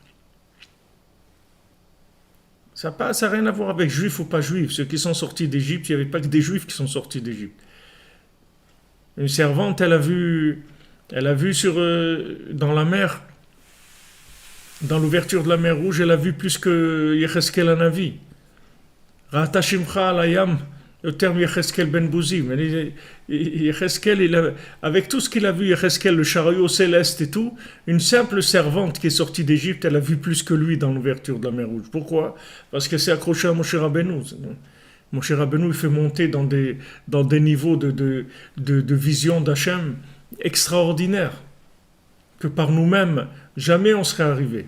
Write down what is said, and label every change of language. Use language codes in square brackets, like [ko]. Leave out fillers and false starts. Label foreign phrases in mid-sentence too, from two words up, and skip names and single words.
[fr] Ça n'a rien à voir avec juifs ou pas juifs. Ceux qui sont sortis d'Égypte, il n'y avait pas que des juifs qui sont sortis d'Égypte. Une servante, elle a vu dans la mer, dans l'ouverture de la mer Rouge, elle a vu plus que Yecheskel en a vu. [he] ראתה שפחה על הים, [fr] le terme Yecheskel ben Bouzim. Yecheskel, avec tout ce qu'il a vu, Yecheskel, le chariot céleste et tout, une simple servante qui est sortie d'Égypte, elle a vu plus que lui dans l'ouverture de la mer Rouge. Pourquoi? Parce qu'elle s'est accrochée à Moshe Rabbeinu. Moshe Rabbeinu, il fait monter dans des niveaux de vision d'Hachem extraordinaires, que par nous-mêmes, jamais on serait arrivé.